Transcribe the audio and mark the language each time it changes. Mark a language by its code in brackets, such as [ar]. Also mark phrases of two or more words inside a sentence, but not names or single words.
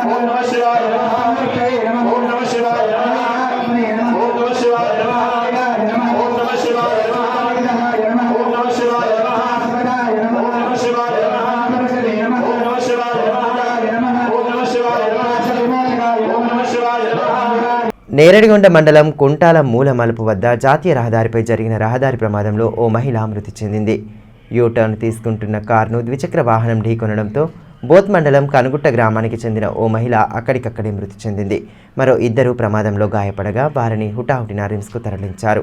[sa] ओम नमः शिवाय नमः। ओम नमः शिवाय नमः। ओम नमः शिवाय नमः। ओम नमः शिवाय नमः। ओम नमः शिवाय नमः। ओम नमः शिवाय नमः। ओम नमः शिवाय नमः। ओम नमः शिवाय नमः। ओम नमः शिवाय नमः। [te] నేరడిగొండ మండలం కుంటాల మూల మలుపు వద్ద జాతీయ రహదారిపై జరిగిన రహదారి ప్రమాదంలో ఓ మహిళ మృతి చెందింది. యూటర్న్ తీసుకుంటున్న కారును ద్విచక్ర వాహనం ఢీకొనడంతో బోత్ మండలం కనుగుట్ట గ్రామానికి చెందిన ఓ మహిళ అక్కడికక్కడే మృతి చెందింది. మరో ఇద్దరు ప్రమాదంలో గాయపడగా వారిని హుటాహుటిన రిమ్స్కు తరలించారు.